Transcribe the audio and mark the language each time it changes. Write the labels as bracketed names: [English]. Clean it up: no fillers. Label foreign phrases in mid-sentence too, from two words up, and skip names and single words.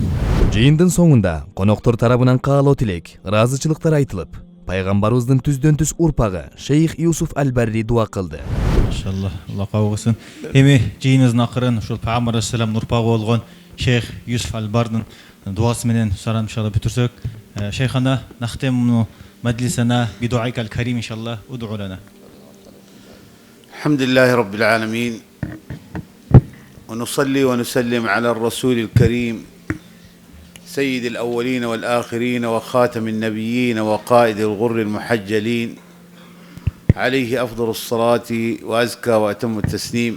[Kyrgyz] Жыйындын соңунда коноктор тарабынан каалоо тилек, ыраазычылыктар айтылып, пайгамбарыбыздын түздөн түз урпагы Шейх Юсуф Аль-Барри дуа кылды. Машалла, Алла кабыл кылсын. Эми жыйыныбыздын акырын ушул пайгамбар алейхиссалам урпагы болгон Шейх Юсуф Аль-Баррдын дуасы менен сарам иншалла бүтүрсөк, [Arabic] شيخنا نختم مجلسنا بدعائك الكريم إن شاء الله ادع لنا. الحمد لله رب العالمين. ونصلي ونسلم على الرسول الكريم سيد الأولين والآخرين وخاتم النبيين وقائد الغر المحجلين، عليه أفضل الصلاة وأزكى وأتم التسليم.